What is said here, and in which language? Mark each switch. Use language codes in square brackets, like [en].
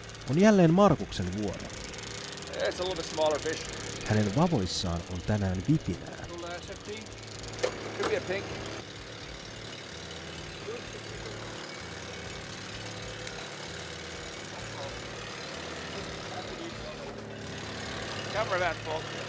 [fi] On jälleen Markuksen vuoro. [en] It's a little bit smaller fish. [fi] Hänen vavoissaan on tänään vipinää. Tulee se pink. [en] Could be a pink. Cover that, folks.